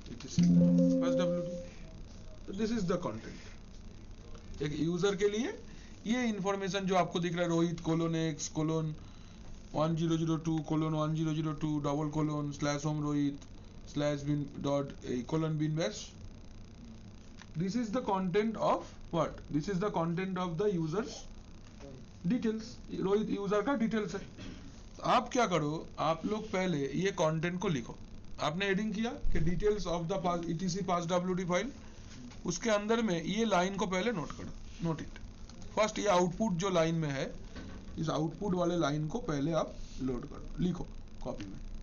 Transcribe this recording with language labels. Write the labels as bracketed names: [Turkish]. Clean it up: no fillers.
[English] etc pass wd. तो this is the content. [Hindi] एक user के लिए ये इंफॉर्मेशन जो आपको दिख रहा है, Rohit :x :1002 :1002 double colon /home Rohit /bin dot colon bin bash. [English] This is the content of what? This is the content of the users details. [Hindi] Rohit user का डिटेल्स है. तो आप क्या करो, आप लोग पहले ये कंटेंट को लिखो. आपने हेडिंग किया कि [English] Details of the etc pass wd file. [Hindi] उसके अंदर में ये लाइन को पहले नोट करो. [English] Note it first. [Hindi] ये आउटपुट जो लाइन में है, इस आउटपुट वाले लाइन को पहले आप लोड करो, लिखो कॉपी में.